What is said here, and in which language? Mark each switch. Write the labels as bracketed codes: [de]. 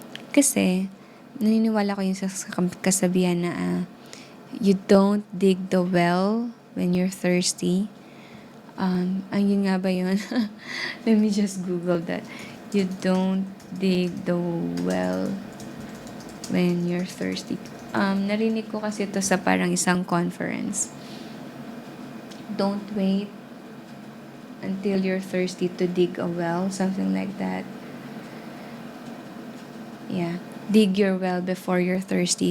[tl] Kasi, naniniwala ko yung sa kasabihan na [en] you don't dig the well when you're thirsty. [tl] Yun nga ba yun? [en] Let me just Google that. You don't dig the well when you're thirsty. [tl] Narinig ko kasi ito sa parang isang conference. [en] Don't wait until you're thirsty to dig a well. Something like that. Yeah. Dig your well before you're thirsty.